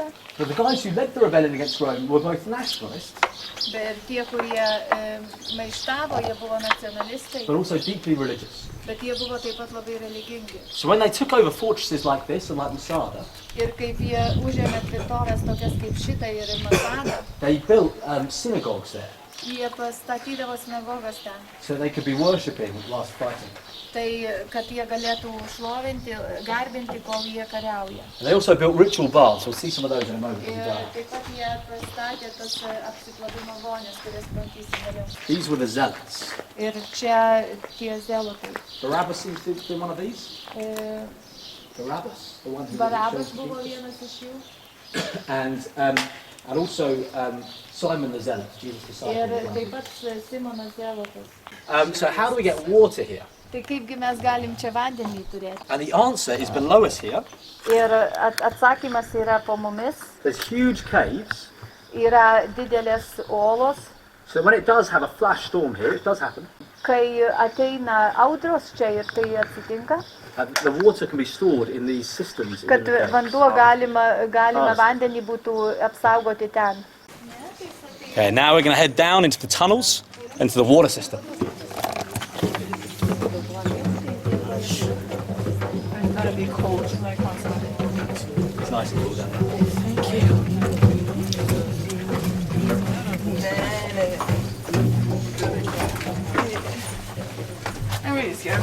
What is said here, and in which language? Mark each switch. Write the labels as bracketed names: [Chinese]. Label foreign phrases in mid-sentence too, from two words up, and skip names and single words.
[English] But the guys who led the rebellion against Rome were both nationalists, [Lithuanian] Bet tie, kurie maištavo, jie buvo nacionalistai, [English] but also deeply religious. [Lithuanian] bet jie buvo taip pat labai religingi. [English] So when they took over fortresses like this and like Masada, [Lithuanian] Ir kaip jie užėmė tvirtovės tokias kaip šitą ir Masadą, [English] they built synagogues there [Lithuanian] jie pastatydavo sinagogas ten. [English] so they could be worshipping whilst fighting. [Lithuanian] Tai, kad jie galėtų šlovinti, garbinti, kol jie kariauja. [English] And they also built ritual baths. We'll see some of those in a moment. [Lithuanian] Ir taip pat jie pastatė tas apsiplovimo vonias, kurias matysim vėliau. [English] These were the zealots. [Lithuanian] Ir čia tie zelotai. [English] Barabbas seems to have been one of these. Barabbas, the one who [Lithuanian] Barabas buvo vienas iš jų. [English] and also Simon the Zealot, Jesus' disciple. [Lithuanian] Ir taip pat Simonas zelotas. [English] So how do we get water here? [Lithuanian] Tai kaipgi mes galim čia vandenį turėti? [English] And the answer is below us here. [Lithuanian] Ir atsakymas yra po mumis. [English] There's huge caves. [Lithuanian] Yra didelės olos. [English] So when it does have a flash storm here, it does happen. [Lithuanian] Kai ateina audros čia ir tai atsitinka, [English] The water can be stored in these systems. [Lithuanian] kad vanduo galima vandenį būtų apsaugoti ten. [English] Okay, now we're going to head down into the tunnels, into the water system. It's gotta be cold, like outside. It's nice and cool down there. Thank you. I'm really scared.